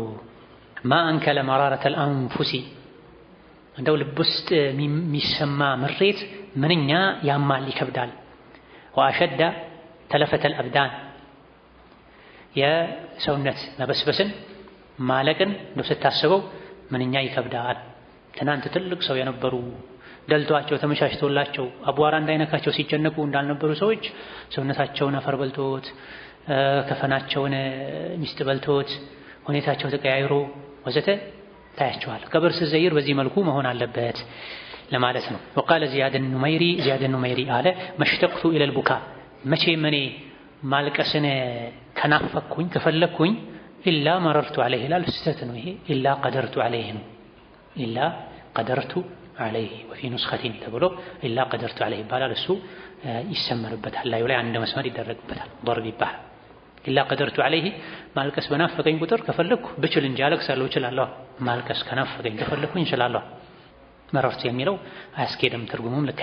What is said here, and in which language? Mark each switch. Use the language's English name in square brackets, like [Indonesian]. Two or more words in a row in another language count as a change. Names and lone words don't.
[Arabic] ما أنكل مرارة الأنفس [Amharic] እንደው ልብ ውስጥ የሚሰማ ምሬት ምንኛ ያማል ይከብዳል። [Arabic] وأشد تلف الأبدان [Amharic] የሰውነት መበስበስን ማለቅን ነው ስታስበው ምንኛ ይከብዳል። ትናንት ትልቅ ሰው የነበሩ ደልቷቸው ተመቻችቶላቸው አቧራ እንዳይነካቸው ሲጨነቁ እንዳልነበሩ ሰዎች ሰውነታቸውን አፈር በልቶት ከፈናቸውን ሚስት በልቶት ሁኔታቸው ተቀያይሮ ወዘተ ታያቸዋል። ቀብር ስትዘይር በዚህ መልኩ መሆን አለበት ለማለት ነው። [Arabic] وقال زياد النميري [Amharic] አለ [Arabic] اشتقت إلى البكاء [Amharic] መቼም እኔ ማልቀስን ከናፈኩኝ ከፈለኩኝ [Arabic] إلا مررت عليه [Amharic] ላል ስህተት ነው። ይሄ [Arabic] إلا قدرت عليه [Amharic] ነው። [Arabic] إلا قدرت عليه وفي نسخة [Amharic] ተብሎ [Arabic] إلا قدرت عليه [Amharic] ይባላል። እሱ ይሰመርበታል። ላይ አንድ መስመር ይደረግበታል። ضرب ይባላል። ኢላ [Arabic] قدرت عليه [Amharic] ማልቀስ በናፈቀኝ ቁጥር ከፈለኩ ብችል እንጂ አለቅሳለሁ እችላለሁ። ማልቀስ ከናፈቀኝ ከፈለኩኝ እችላለሁ። መረርቱ የሚለው አያስኬድም፣ ትርጉሙም ልክ